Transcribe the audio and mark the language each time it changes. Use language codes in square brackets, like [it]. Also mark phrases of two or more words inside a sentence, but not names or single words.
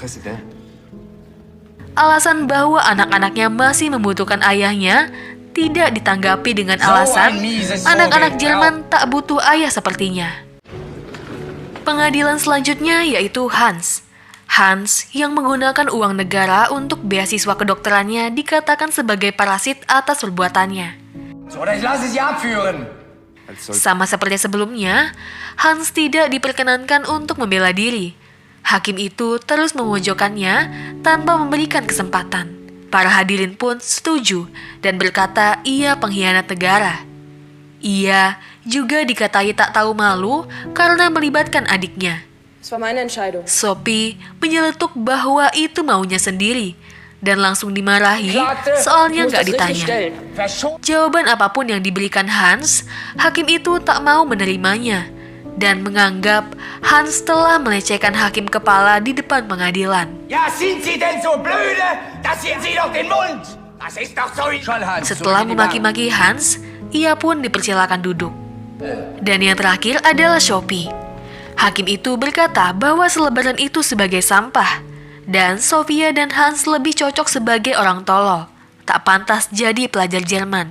[id] Alasan bahwa anak-anaknya masih membutuhkan ayahnya tidak ditanggapi dengan alasan anak-anak Jerman tak butuh ayah sepertinya. Pengadilan selanjutnya yaitu Hans. Hans yang menggunakan uang negara untuk beasiswa kedokterannya dikatakan sebagai parasit atas perbuatannya. [de] Oder ich lasse sie abführen. [id] Sama seperti sebelumnya, Hans tidak diperkenankan untuk membela diri. Hakim itu terus memojokkannya tanpa memberikan kesempatan. Para hadirin pun setuju dan berkata ia pengkhianat negara. Ia juga dikatai tak tahu malu karena melibatkan adiknya. [de] Es war meine Entscheidung. [id] Sophie menyeletuk bahwa itu maunya sendiri dan langsung dimarahi soalnya nggak ditanya. Jawaban apapun yang diberikan Hans, hakim itu tak mau menerimanya dan menganggap Hans telah melecehkan hakim kepala di depan pengadilan. [de] Ja, sind Sie denn so blöde, dass Sie doch den Mund? Das ist doch so... [id] Setelah memaki-maki Hans, ia pun dipersilakan duduk. Dan yang terakhir adalah Sophie. Hakim itu berkata bahwa selebaran itu sebagai sampah, dan Sophia dan Hans lebih cocok sebagai orang tolol, tak pantas jadi pelajar Jerman.